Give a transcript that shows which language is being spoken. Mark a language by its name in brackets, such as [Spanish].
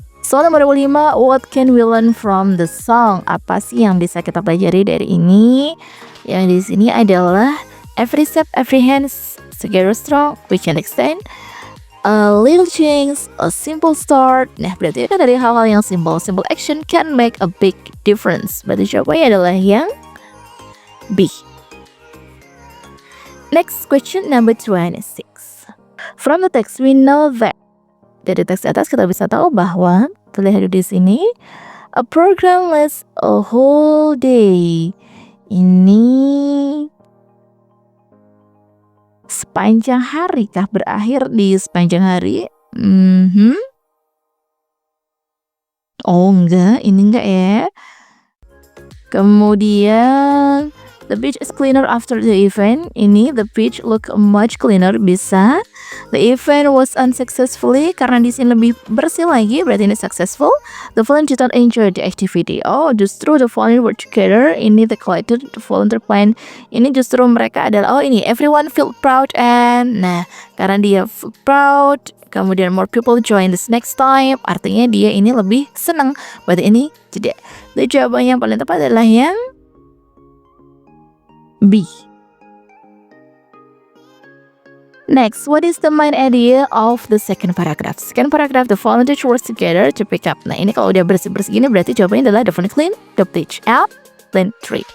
[Indonesian] Soal nomor 5, [English] what can we learn from the song? [Indonesian] Apa sih yang bisa kita pelajari dari ini? Yang di sini adalah [English] every step, every hand, together strong, we can extend. A little change, a simple start. [Indonesian] Nah, berarti kan dari hal-hal yang [English] simple action can make a big difference. [Indonesian] Berarti jawabannya adalah yang B. [English] Next question number 26. From the text we know that. [Indonesian] Dari teks atas kita bisa tahu bahwa terlihat di sini [English] a program lasts a whole day. [Indonesian] Ini sepanjang hari kah? Berakhir di sepanjang hari? Oh enggak, ini enggak ya. [English] Kemudian the beach is cleaner after the event. Ini the beach look much cleaner, bisa. The event was unsuccessfully, [Indonesian] karena di sini lebih bersih lagi, berarti ini [English] successful. The volunteers did not enjoy the activity. Oh, justru the volunteers were together. [Indonesian] Ini the collected, the volunteer plan. Ini justru mereka adalah, oh ini [English] everyone feel proud and, [Indonesian] nah karena dia feel proud, kemudian [English] more people join this next time, [Indonesian] artinya dia ini lebih senang. Berarti ini jadi jawaban yang paling tepat adalah yang B. [English] Next, what is the main idea of the second paragraph? Second paragraph, the volunteers work together to pick up. Nah, ini kalau udah bersih-bersih gini berarti jawabannya adalah definitely clean the beach out, clean tree.